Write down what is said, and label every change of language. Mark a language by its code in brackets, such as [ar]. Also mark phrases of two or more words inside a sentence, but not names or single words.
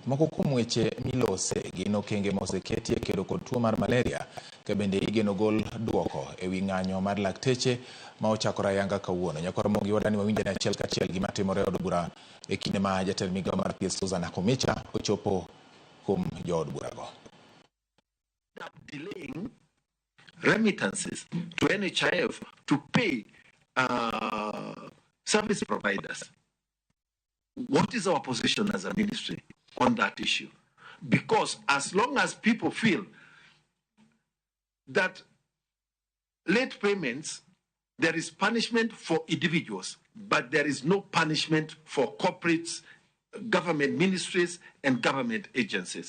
[luo] Moko kuom weche milose gin okenge moseketi e kedo kod tuo mar malaria, ka bende igeno gol duoko e wi ng'anyo mar lakteche ma ochakore ayanga kawuono. Nyako Ramogi wadani wawinjane achiel kachiel gima timore e od bura e kinde ma Jatend migao mar thieth Susan Nakhumicha ochopo kuom jood burago. [en] Delaying remittances to NHIF to pay service providers. What is our position as a ministry on that issue? Because as long as people feel that late payments, there is punishment for individuals, but there is no punishment for corporates, government ministries, and government agencies.